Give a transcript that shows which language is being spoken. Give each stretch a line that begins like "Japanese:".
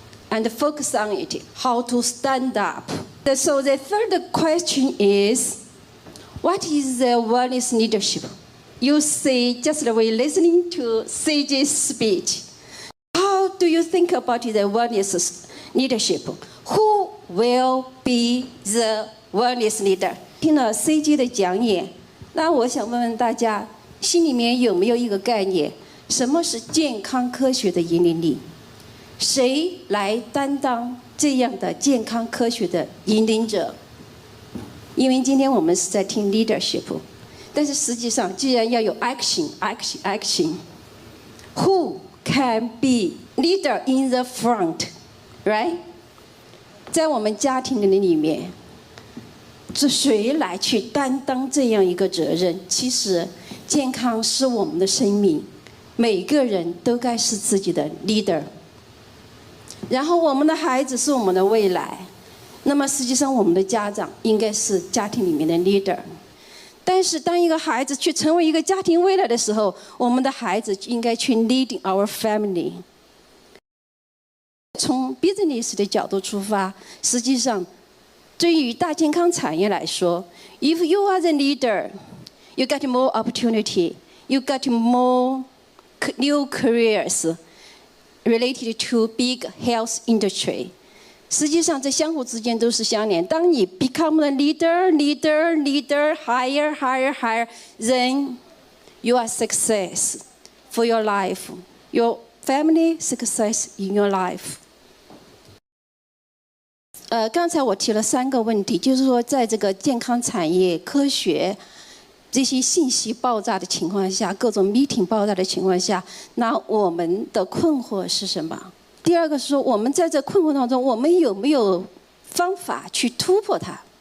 English: and focus on it, how to stand up. So the third question is, what is the wellness leadership? You see, just the way listening to CJ's speech, how do you think about the wellness leadership? Who will be the wellness leader?
Chinese: 听了 CJ 的讲演，那我想问问大家，心里面有没有一个概念？什么是健康科学的引领力？谁来担当这样的健康科学的引领者？因为今天我们是在听 leadership， 但是实际上既然要有 action，
English: who can be leader in the front, right？
Chinese: 在我们家庭的里面，是谁来去担当这样一个责任？其实，健康是我们的生命，每个人都该是自己的 leader。然后，我们的孩子是我们的未来，那么实际上我们的家长应该是家庭里面的 leader。但是，当一个孩子去成为一个家庭未来的时候，我们的孩子应该去
English: leading our family。
Chinese: 从 business 的角度出发，实际上，对于大健康产业来说
English: ，if you are the leader, you get more opportunity, you get more new careers related to big health industry.
Chinese: 实际上，这相互之间都是相连。当你
English: become the leader, higher, then you are success for your life, your family success in your life.
Chinese: 刚才我提了3个问题，就是说，在这个健康产业、科学这些信息爆炸的情况下，各种 meeting 爆炸的情况下，那我们的困惑是什么？第二个是说，我们在这困惑当中，我们有没有方法去突破它？